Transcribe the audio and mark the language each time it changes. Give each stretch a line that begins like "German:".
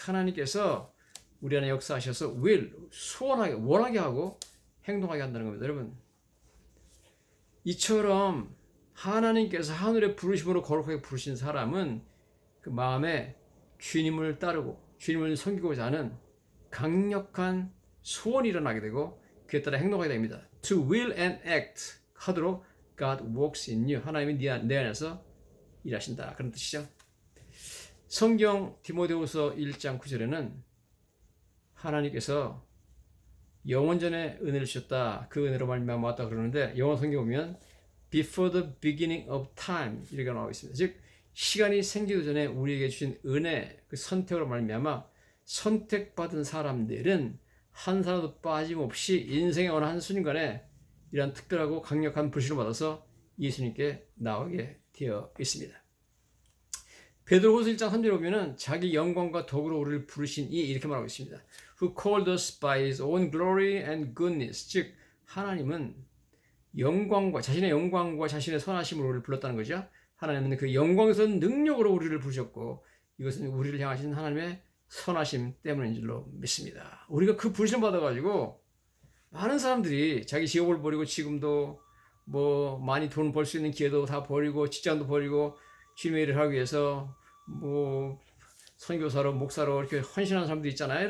Korean: 하나님께서 우리 안에 역사하셔서 will, 소원하게, 원하게 하고 행동하게 한다는 겁니다. 여러분, 이처럼 하나님께서 하늘의 부르심으로 거룩하게 부르신 사람은 그 마음에 주님을 따르고 주님을 섬기고자 하는 강력한 소원이 일어나게 되고 그에 따라 행동하게 됩니다.
English: To will and act 하도록 God works in you.
Korean: 하나님이 내 안에서 일하신다, 그런 뜻이죠. 성경 디모데후서 1장 9절에는 하나님께서 영원전에 은혜를 주셨다, 그 은혜로 말미암아 왔다 그러는데, 영어 성경 보면
English: before the beginning of time
Korean: 이렇게 나오고 있습니다. 즉 시간이 생기기 전에 우리에게 주신 은혜, 그 선택으로 말미암아 선택받은 사람들은 한 사람도 빠짐없이 인생의 어느 한순간에 이러한 특별하고 강력한 불신을 받아서 예수님께 나오게 되어 있습니다. 베드로후서 1장 3절에 보면은 자기 영광과 덕으로 우리를 부르신 이, 이렇게 말하고 있습니다.
English: Who called us by his own glory and goodness.
Korean: 즉 하나님은 영광과 자신의 영광과 자신의 선하심으로 우리를 불렀다는 거죠. 하나님은 그 영광스러운 능력으로 우리를 부르셨고, 이것은 우리를 향하신 하나님의 선하심 때문인 줄로 믿습니다. 우리가 그 부르심 받아가지고 많은 사람들이 자기 직업을 버리고, 지금도 뭐 많이 돈 벌 수 있는 기회도 다 버리고 직장도 버리고 주님의 일을 하기 위해서 뭐 선교사로 목사로 이렇게 헌신하는 사람들 있잖아요.